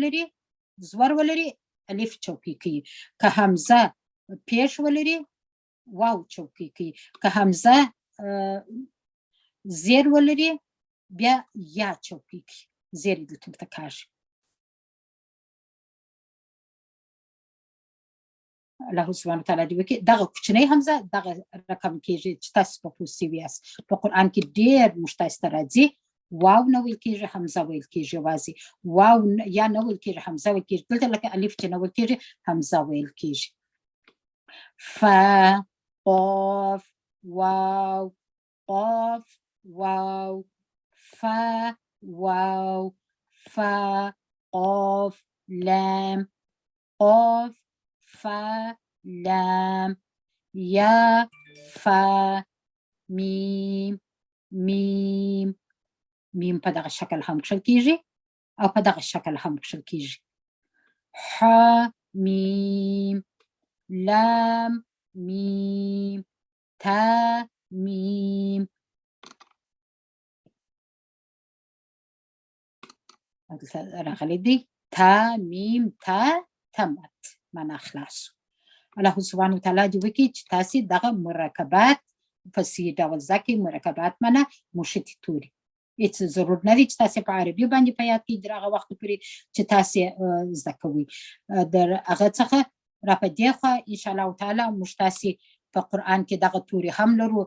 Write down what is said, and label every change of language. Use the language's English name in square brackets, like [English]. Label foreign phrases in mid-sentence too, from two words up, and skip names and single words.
[Pashto] ولري الف چوکۍ کوي که همزه پیش ولري واو چوکۍ کوي که همزه زیر ولري بیا یا چوکۍ کوي زیر یې دلته ورته کاږي [Arabic] الله سبحانه [Pashto] وتعالی دې وکړي دغه کوچنۍ همزه دغه رقم کېږي چې تاسې په پوه سوي یاست په قرآن کې ډېر موږ تاسې ته راځي واو نه ویل کېږي همزه ویل کېږي یوازې واو یا نه ویل کېږي همزه ویل کېږي دلته لکه الف چې نه ویل کېږي همزه ویل کېږي فا قاف واو قاف واو فا واو فا قاف لام قاف فا لام يا فا ميم ميم ميم په دغه شکل هم کښل کیږي او په دغه شکل هم کښل کیږي. ح میم لام میم تا میم. راغلی دی تا میم تا تمت معنا خلاص. [Arabic] الله سبحانه وتعالی [Pashto] دې وکړي چې تاسې دغه مرکبات په سي ډول زده کړئ. مرکبات معنا مشتي توري. هېڅ ضرور نه دی چې تاسې په عربي باندې په یاد کړئ تر هغه وخته پورې چې تاسې زده کوئ. د هغه څخه را په دې خوا [Arabic] انشاءالله تعالی [Pashto] موږ تاسې په قرآن کې دغه توري هم لرو.